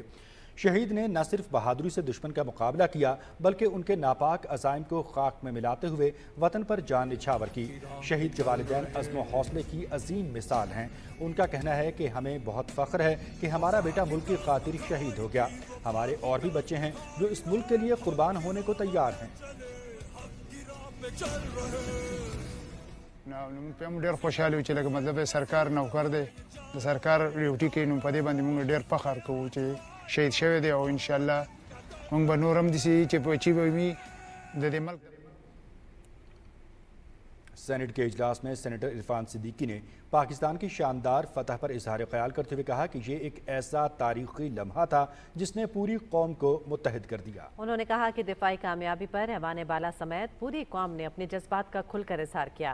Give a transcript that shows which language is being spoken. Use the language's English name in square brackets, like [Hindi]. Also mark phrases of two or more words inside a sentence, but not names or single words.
[Urdu] شہید نے نہ صرف بہادری سے دشمن کا مقابلہ کیا بلکہ ان کے ناپاک عزائم کو خاک میں ملاتے ہوئے وطن پر جان نچھاور کی. شہید کے والدین عزم و حوصلے کی عظیم مثال ہیں. ان کا کہنا ہے کہ ہمیں بہت فخر ہے کہ ہمارا بیٹا ملک کی خاطر شہید ہو گیا. ہمارے اور بھی بچے ہیں جو اس ملک کے لیے قربان ہونے کو تیار ہیں. [Pashto] ډېر خوشحاله یو چې لکه مطلب سرکار نوکر دی، د سرکار ډیوټي کوي، نو په دې باندې موږ ډېر فخر کوو چې شهید شوی دی او انشاءالله موږ به نور هم داسې چې بچي به وي د دې ملک. [Urdu] سینٹ کے اجلاس میں سینیٹر عرفان صدیقی نے پاکستان کی شاندار فتح پر اظہار خیال کرتے ہوئے کہا کہ یہ ایک ایسا تاریخی لمحہ تھا جس نے پوری قوم کو متحد کر دیا. انہوں نے کہا کہ دفاعی کامیابی پر ایوان بالا سمیت پوری قوم نے اپنے جذبات کا کھل کر اظہار کیا.